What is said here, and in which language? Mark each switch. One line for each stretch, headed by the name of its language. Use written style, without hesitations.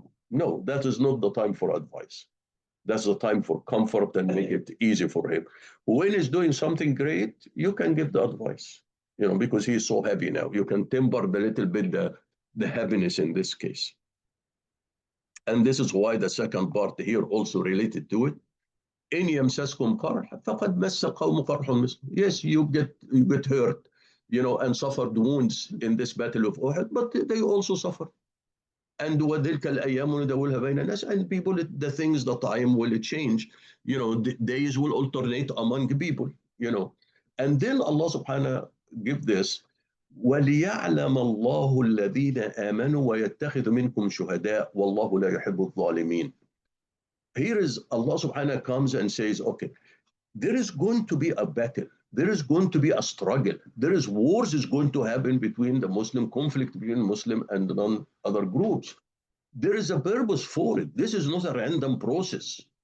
English: No, that is not the time for advice. That's the time for comfort and make it easy for him. When he's doing something great, you can give the advice, because he's so happy now. You can temper a little bit the happiness in this case. And this is why the second part here also related to it.
Arabic: إن يمسسكم قرح فقد مس قوم قرح مثله.
English: Yes, you get hurt, and suffered wounds in this battle of Uhud, but they also suffer. And
Arabic: وتلك الأيام نداولها بين الناس,
English: and people, the things, the time will change. The days will alternate among people. And then Allah subhanahu give this.
Arabic: وليعلم الله الذين آمنوا ويتخذ منكم شهداء والله لا يحب الظالمين.
English: Here is Allah subhanahu comes and says, okay, there is going to be a battle. There is going to be a struggle. There is wars is going to happen between the Muslim, conflict between Muslim and non-other groups. There is a purpose for it. This is not a random process.